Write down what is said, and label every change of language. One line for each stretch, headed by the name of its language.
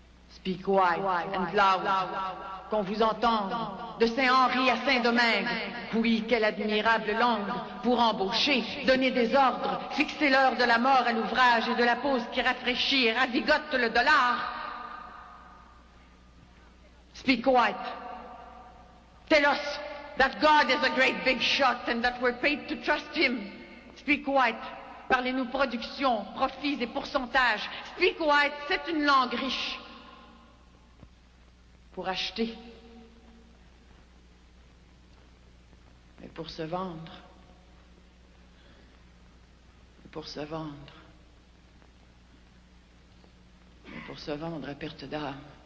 English: Speak white and loud,
French: qu'on vous entende, de Saint-Henri à Saint-Domingue. Oui, quelle admirable langue pour embaucher, donner des ordres, fixer l'heure de la mort à l'ouvrage et de la pause qui rafraîchit et ravigote le dollar.
English: Speak white. Tell us that God is a great big shot and that we're paid to trust him. Speak white.
French: Parlez-nous production, profits et pourcentages.
English: Speak white,
French: c'est une langue riche. Pour acheter, mais pour se vendre, et pour se vendre, mais pour se vendre à perte d'âme.